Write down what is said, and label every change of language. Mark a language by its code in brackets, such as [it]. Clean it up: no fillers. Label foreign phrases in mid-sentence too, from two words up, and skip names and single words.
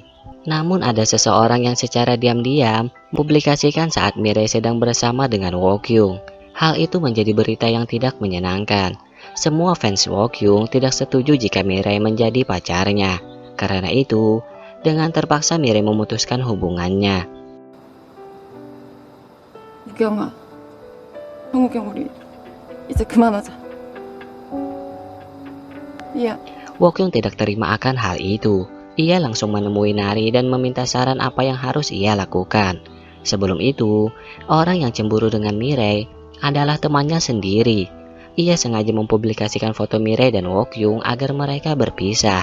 [id] Namun ada seseorang yang secara diam-diam mempublikasikan saat Mirei sedang bersama dengan Wokyung. Hal itu menjadi berita yang tidak menyenangkan. Semua fans Wokyung tidak setuju jika Mirei menjadi pacarnya. Karena itu, dengan terpaksa Mirei memutuskan hubungannya. [ko] 유경아, 형우경 우리 이제 그만하자. [id] Iya. Wokyung tidak terima akan hal itu. Ia langsung menemui Nari dan meminta saran apa yang harus ia lakukan. Sebelum itu, orang yang cemburu dengan Mirei adalah temannya sendiri. Ia sengaja mempublikasikan foto Mirei dan Wokyung agar mereka berpisah.